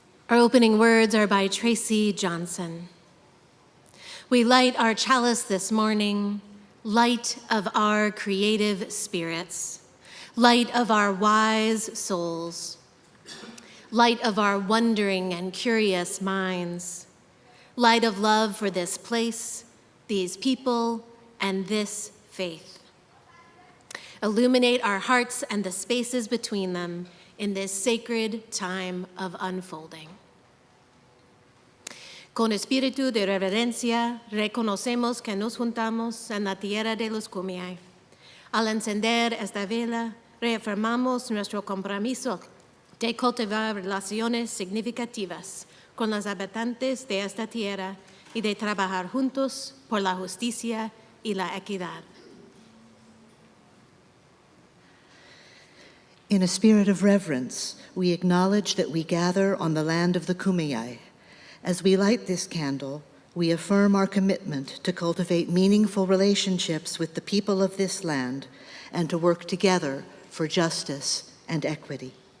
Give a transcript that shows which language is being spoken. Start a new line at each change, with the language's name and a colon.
English: opening words are by Tracy Johnson. We light our chalice this morning, light of our creative spirits, light of our wise souls, light of our wondering and curious minds, light of love for this place, these people, and this faith. Illuminate our hearts and the spaces between them in this sacred time of unfolding.
Spanish: Con espíritu de reverencia, reconocemos que nos juntamos en la tierra de los Kumeyaay. Al encender esta vela, reafirmamos nuestro compromiso de cultivar relaciones significativas con los habitantes de esta tierra y de trabajar juntos por la justicia y la equidad.
English: In a spirit of reverence, we acknowledge that we gather on the land of the Kumeyaay. As we light this candle, we affirm our commitment to cultivate meaningful relationships with the people of this land and to work together for justice and equity.